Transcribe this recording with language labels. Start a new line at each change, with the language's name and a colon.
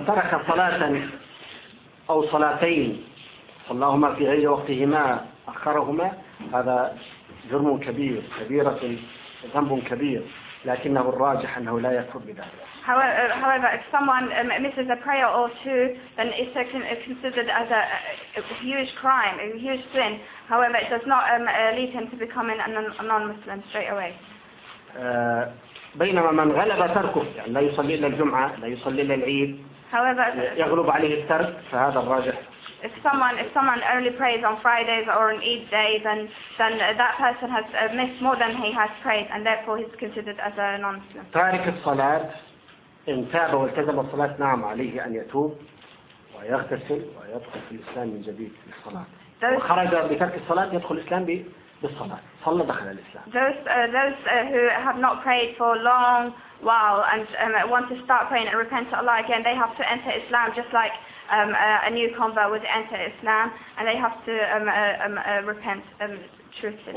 Arabic: من ترك صلاة أو صلاتين صلاهما في غير وقتهما أخرهما هذا جرم كبير كبيرة ذنب كبير لكنه الراجح أنه لا يكفر بذلك.
English: However, if someone misses a prayer or two, then it's considered as a huge crime, a huge sin. However, it does not lead him to becoming a non-Muslim straight away.
Arabic: بينما من غلب تركه لا يصلي إلا الجمعة لا يصلي إلا العيد.
English: However,
Arabic: يغلب عليه الترك فهذا الراجح.
English: If someone only prays on Fridays or on Eid day, then that person has missed more than he has prayed, and therefore he's considered as a non-Muslim.
Arabic: تارك الصلاة إن تاب والتزم الصلاة نعم عليه أن يتوب ويغتسل ويدخل في الإسلام من جديد في الصلاة. وخرج بترك الصلاة يدخل الإسلام بالصلاة. صلى دخل الإسلام.
English: Those who have not prayed for a long while and want to start praying and repent to Allah again, they have to enter Islam just like a new convert would enter Islam, and they have to repent truthfully.